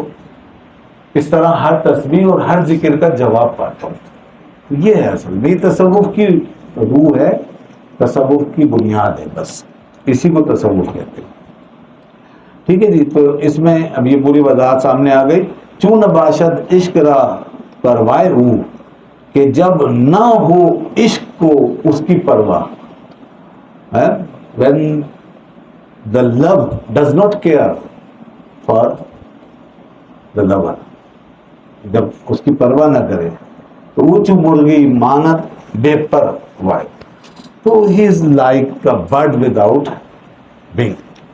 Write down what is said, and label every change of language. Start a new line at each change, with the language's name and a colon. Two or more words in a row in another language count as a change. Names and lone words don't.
Urdu: اس طرح ہر تسبیح اور ہر ذکر کا جواب پاتا ہوں. یہ ہے اصل یہ تصوف کی روح ہے، تصوف کی بنیاد ہے، بس اسی کو تصوف کہتے ہیں. ٹھیک ہے جی. تو اس میں اب یہ پوری وضاحت سامنے آ گئی.
Persian: چون باشد عشق را پروائے روح،
Urdu: کہ جب نہ ہو عشق کو اس کی پرواہ.
English: when the love does not care for the lover،
Urdu: جب اس کی پرواہ نہ کرے تو
Persian: اونچ مرغی مانت بے پر وائے،
Urdu: تو
English: he is like a bird without wing.